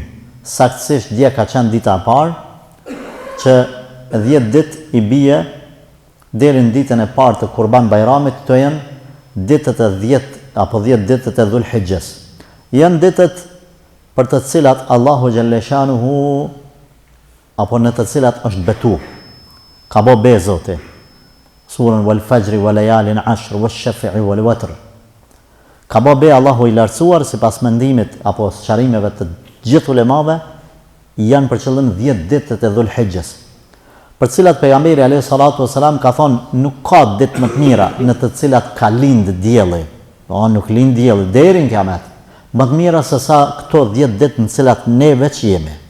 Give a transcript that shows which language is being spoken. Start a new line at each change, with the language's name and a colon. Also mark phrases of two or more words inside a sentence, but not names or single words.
Albanian: Saktësisht dje ka qenë dita e parë, që 10 ditë i bie deri në ditën e parë të Kurban Bajramit, të janë ditët e 10 apo 10 ditët e Dhul Hijjes. Janë ditët për të cilat Allahu xhaleshanuhu apo në të cilat është betu. Ka bo be Zoti.
Arabic: Surën والفجر وليال عشر والشفع والوتر.
Albanian: Ka bo be Allahu i lartësuar sipas mendimit apo sqarimeve të gjithë ulemave, janë për qëllim 10 ditët e Dhul Hijjes, për cilat pejgamberi
Arabic: عليه الصلاة والسلام
Albanian: ka thonë nuk ka ditë më të mira në të cilat ka lind dielli. Nuk lind dielli deri në kiamet. Më të mira se sa këto 10 ditë në cilat ne veç jemi.